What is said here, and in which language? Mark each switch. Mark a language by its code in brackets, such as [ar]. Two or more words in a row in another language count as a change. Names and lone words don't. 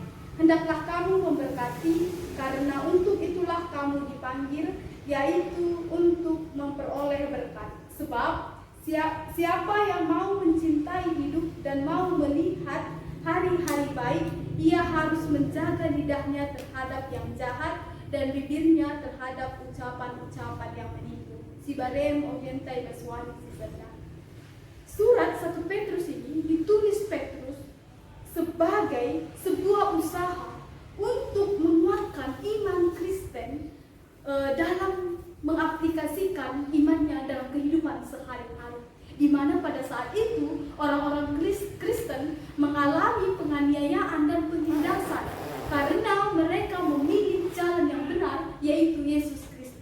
[id] Hendaklah kamu memberkati, karena untuk itulah kamu dipanggil, yaitu untuk memperoleh berkat. Sebab siapa yang mau mencintai hidup dan mau melihat hari-hari baik, ia harus menjaga lidahnya terhadap yang jahat dan bibirnya terhadap ucapan-ucapan yang menipu. Si barem orientai baswani si benar. Surat 1 Petrus ini ditulis Petrus sebagai sebuah usaha untuk menguatkan iman Kristen dalam mengaplikasikan imannya dalam kehidupan sehari-hari, di mana pada saat itu orang-orang Kristen mengalami penganiayaan dan penindasan karena mereka memilih jalan yang benar, yaitu Yesus Kristus.